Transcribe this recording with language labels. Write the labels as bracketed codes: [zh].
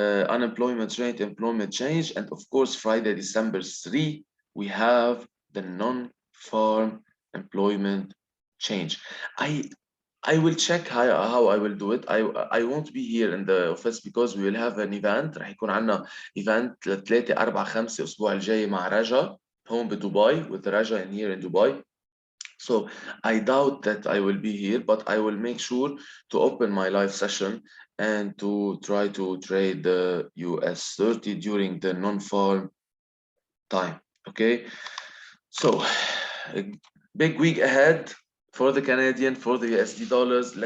[en] Unemployment rate, employment change, and of course, Friday, December 3, we have the non-farm employment change. I will check how I will do it. I won't be here in the office because we will have an event. [ar] راح يكون عندنا event ل3 4 5 الأسبوع الجاي مع رجا هون بدبي [en] with Raja in here in Dubai. So I doubt that I will be here, but I will make sure to open my live session and to try to trade the US 30 during the non-farm time. Okay. So a big week ahead for the Canadian, for the USD dollars.